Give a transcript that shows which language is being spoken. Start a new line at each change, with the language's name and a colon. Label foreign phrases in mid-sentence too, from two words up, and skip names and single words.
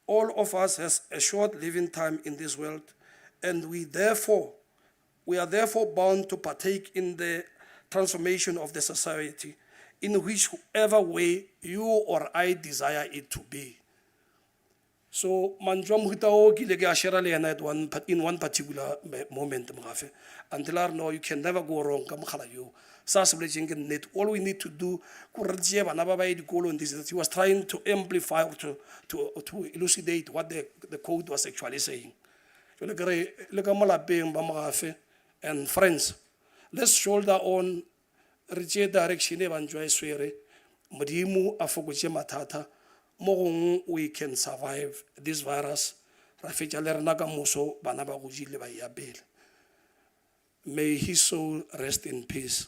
English: all of us has a short living time in this world, and we are therefore bound to partake in the transformation of the society in whichever way you or I desire it to be. So
Northern Sotho: manjwa mohuta o ke ile ke a share le yena
English: in one particular moment, Mogafe, until I know you can never go wrong
Northern Sotho: ka mogala yo. Sa se boletseng ke nnete,
English: all we need to do
Northern Sotho: ke re tšee bana ba ba ye dikolo,
English: and this, he was trying to amplify, to elucidate what the code was actually saying.
Northern Sotho: Jwale ke re le ka mo lapeng ba Mogafe
English: and friends, let's shoulder on,
Northern Sotho: re tšee direction e banjwa e swere, modimo a fokotše mathata, mo gongwe
English: we can survive this virus,
Northern Sotho: ra fetša le rena ka moso bana ba godile ba ya pele.
English: May his soul rest in peace.